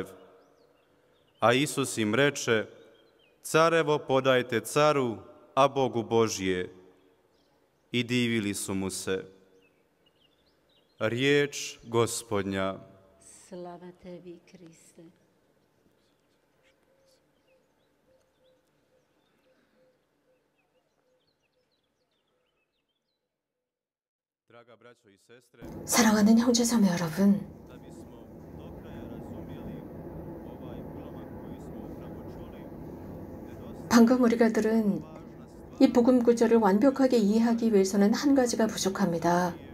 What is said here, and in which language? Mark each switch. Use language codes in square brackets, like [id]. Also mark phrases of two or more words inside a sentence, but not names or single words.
[hr] A Isus im reče: Carevo podajte caru, a Bogu Božje. I divili su mu se. Riječ Gospodnja. Slava tebi, Kriste. [ko] 사랑하는 형제자매 여러분, 방금 우리가 들은 이 복음 구절을 완벽하게 이해하기 위해서는 한 가지가 부족합니다.